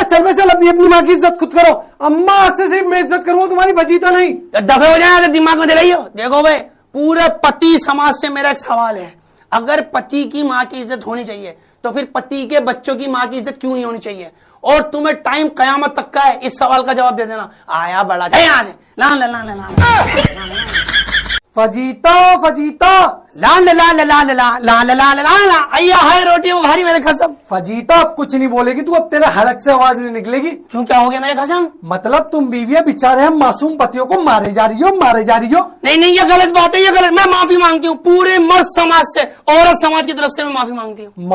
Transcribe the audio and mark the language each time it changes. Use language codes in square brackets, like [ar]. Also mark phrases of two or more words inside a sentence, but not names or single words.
[hi] चल अपनी अपनी माँ की इज्जत खुद करो। अम्मा आज से सिर्फ मैं इज्जत करूँ, तुम्हारी फजीता नहीं। दफे हो जाए, दिमाग में दिलाइयो। देखो भाई, पूरे पति समाज से मेरा एक सवाल है, अगर पति की माँ की इज्जत होनी चाहिए तो फिर पति के बच्चों की माँ की इज्जत क्यों नहीं होनी चाहिए? और तुम्हें टाइम कयामत तक का है इस सवाल का जवाब दे देना। आया बड़ा जाए यहाँ से, ला ला ला ला ला फजीता फजीता, ला ला ला ला ला ला ला ला ला ला ला। अय्या है रोटी वो भारी मेरे खसम। फजीता अब कुछ नहीं बोलेगी तू, अब तेरे हलक से आवाज नहीं निकलेगी। क्यों, क्या हो गया मेरे खसम? मतलब तुम बीवियां बेचारे हम मासूम पतियों को मारे जा रही हो, मारे जा रही हो। नहीं, ये गलत बात है, ये गलत। मैं माफी मांगती हूँ पूरे मर्द समाज से, औरत समाज की तरफ से मैं माफी मांगती हूँ।